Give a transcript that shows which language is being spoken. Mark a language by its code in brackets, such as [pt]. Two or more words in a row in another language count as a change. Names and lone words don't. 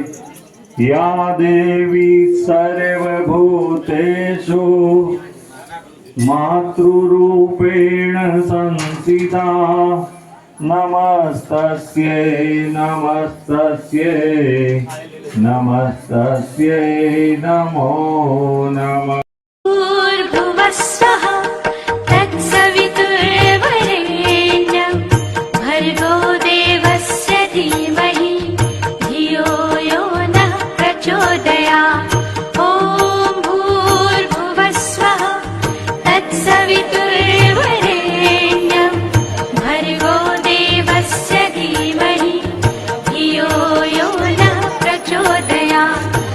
[sa] યા દેવી સર્વભૂતેષુ માતૃરૂપેણ સંસ્થિતા નમસ્તસ્યૈ નમસ્તસ્યૈ નમસ્તસ્યૈ નમો નમઃ। भूर्भुवस्वः तत्सवितुर्वरेण्यं भर्गो देवस्य धीमहि धियो यो नः प्रचोदयात्। ॐ भूर्भुवस्वः तत्सवितुर्वरेण्यं भर्गो देवस्य धीमहि धियो यो नः प्रचोदयात्।